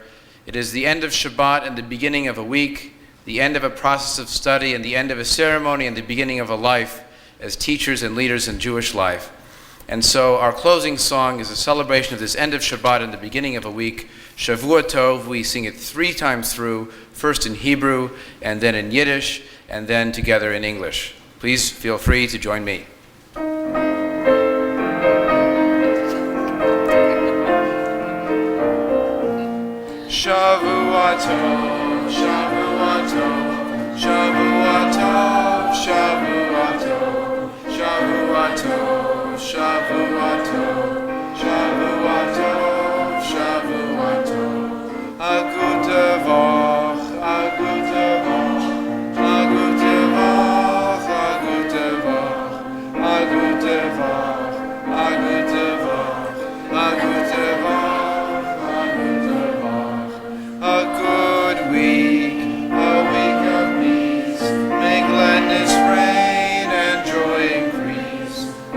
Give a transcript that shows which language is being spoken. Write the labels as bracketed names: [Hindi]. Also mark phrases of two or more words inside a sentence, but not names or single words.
[English] It is the end of Shabbat and the beginning of a week, the end of a process of study and the end of a ceremony and the beginning of a life as teachers and leaders in Jewish life. And so our closing song is a celebration of this end of Shabbat and the beginning of a week. [Hebrew] שבוע טוב, [English] we sing it 3 times through, first in Hebrew, and then in Yiddish, and then together in English. Please feel free to join me. [Hebrew] שבוע טוב, שבוע טוב, שבוע טוב, שבוע טוב, שבוע טוב. שבוע טוב, שבוע טוב, שבוע טוב. [Yiddish] א גוטע וואָך, א גוטע וואָך, א גוטע וואָך, א גוטע וואָך, א גוטע וואָך, א גוטע וואָך, א גוטע וואָך, [English] a good week, a week of peace. May gladness reign and joy increase.